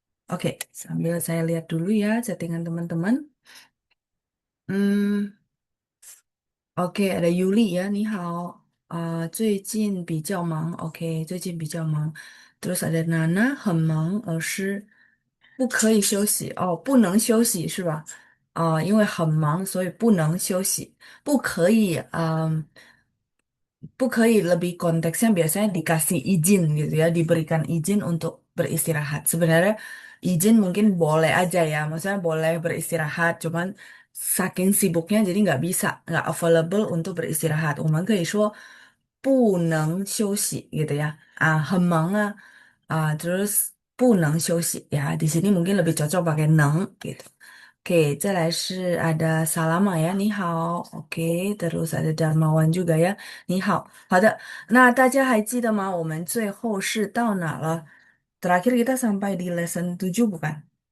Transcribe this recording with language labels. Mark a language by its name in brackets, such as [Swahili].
[Indonesian] Oke, sambil saya lihat dulu ya chattingan teman-teman. [Chinese] Hmm, OK，ada Yuli 呀，你好，最近比较忙，OK，最近比较忙。 [Indonesian] Terus ada [Chinese] Nana 很忙，老师不可以休息哦，不能休息是吧？因为很忙，所以不能休息，不可以，不可以 [Indonesian] lebih konteksnya biasanya dikasih izin gitu ya, diberikan izin untuk beristirahat. Sebenarnya izin mungkin boleh aja ya, maksudnya boleh beristirahat, cuman saking sibuknya jadi nggak available untuk beristirahat. [Chinese] 我们可以说不能休息 [Indonesian] gitu ya. [Chinese] 很忙啊, [Indonesian] terus [Chinese] 不能休息 ya. [Indonesian] Di sini mungkin lebih cocok pakai 能 gitu. Oke, [Chinese] 再来是 [Indonesian] ada Salama ya, [Chinese] 你好. [Indonesian] Oke, terus ada Darmawan juga ya, [Chinese] 你好。好的，那大家还记得吗？我们最后是到哪了？ [Indonesian] Terakhir kita sampai di lesson 7 bukan?